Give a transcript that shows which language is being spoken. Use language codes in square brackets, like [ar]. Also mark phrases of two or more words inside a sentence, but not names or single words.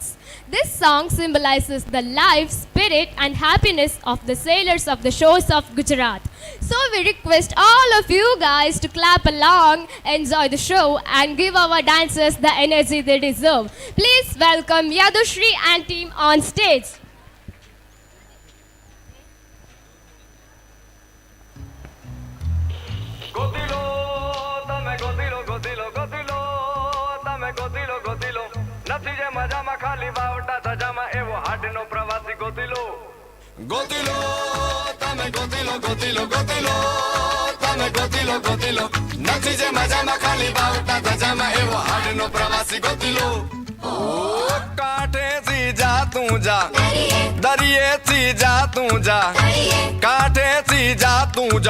[en] This song symbolizes the life, spirit and happiness of the sailors of the shores of Gujarat. So we request all of you guys to clap along, enjoy the show and give our dancers the energy they deserve. Please welcome Yadushri and team on stage. [gu] ગોતીલો, તમે ગોતીલો, ગોતીલો, ગોતીલો, તમે ગોતીલો, ગોતીલો. નથી જે મજામાં ખાલી વાવટા ધજામાં એવો હાડનો પ્રવાસી ગોતીલો. ગોતીલો, તમે ગોતીલો, ગોતીલો, ગોતીલો, તમે ગોતીલો, ગોતીલો. નથી જે મજામાં ખાલી વાવટા ધજામાં એવો હાડનો પ્રવાસી ગોતીલો. ઓ કાંઠેથી જા તું જા, દરિયેથી જા તું જા, કાંઠેથી જા તું જા.